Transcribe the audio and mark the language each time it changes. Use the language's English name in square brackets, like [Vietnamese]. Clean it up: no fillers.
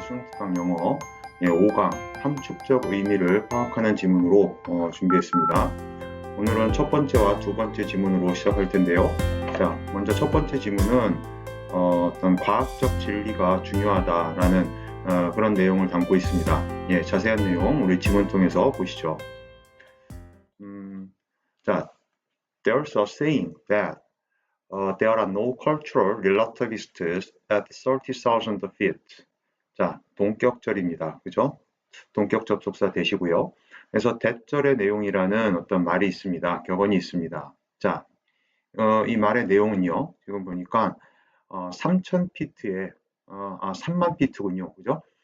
[Korean] 특강 영어 5강 함축적 의미를 파악하는 지문으로 준비했습니다. 오늘은 첫 번째와 두 번째 지문으로 시작할 텐데요. 자, 먼저 첫 번째 지문은 어떤 과학적 진리가 중요하다라는 그런 내용을 담고 있습니다. 예, 자세한 내용 우리 지문 통해서 보시죠. [English] 자, there's a saying that there are no cultural relativists at 30,000 feet. [Korean] 자, 동격절입니다. 그죠? 동격 접속사 되시고요. 그래서 대절의 내용이라는 어떤 말이 있습니다. 격언이 있습니다. 자, 이 말의 내용은요. 지금 보니까 3,000피트에 3만 피트군요. 그죠?